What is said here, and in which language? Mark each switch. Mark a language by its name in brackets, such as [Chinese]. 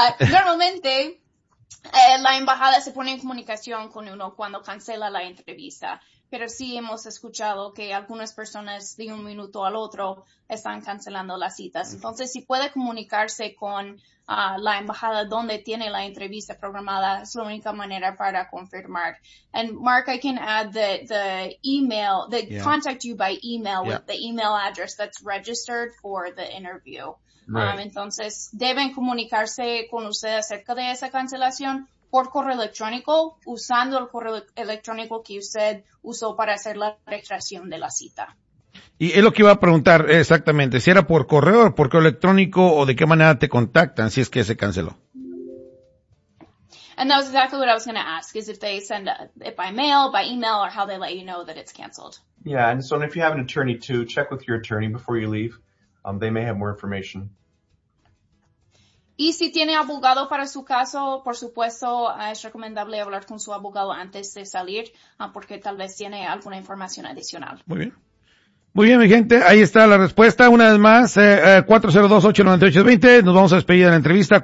[Spanish] Normalmente, la embajada se pone en comunicación con uno cuando cancela la entrevista. Pero sí hemos escuchado que algunas personas de un minuto al otro están cancelando las citas. Entonces, si puede comunicarse con la embajada donde tiene la entrevista programada, es la única manera para confirmar. [English] And Mark, I can add that the email, they contact you by email with the email address that's registered for the interview. Right. [Spanish] Entonces, deben comunicarse con usted acerca de esa cancelación por correo electrónico, usando el correo electrónico que usted usó para hacer la registración de la cita. Y es lo que iba a preguntar exactamente, si era por correo, por correo electrónico, o de qué manera te contactan si es que se canceló. [English] And that was exactly what I was going to ask, is if they send it by mail, by email, or how they let you know that it's canceled. Yeah, and so if you have an attorney too, check with your attorney before you leave. They may have more information. [Spanish] Y si tiene abogado para su caso, por supuesto, es recomendable hablar con su abogado antes de salir, porque tal vez tiene alguna información adicional. Muy bien. Muy bien, mi gente. Ahí está la respuesta. Una vez más, 402-898-20. Nos vamos a despedir de la entrevista.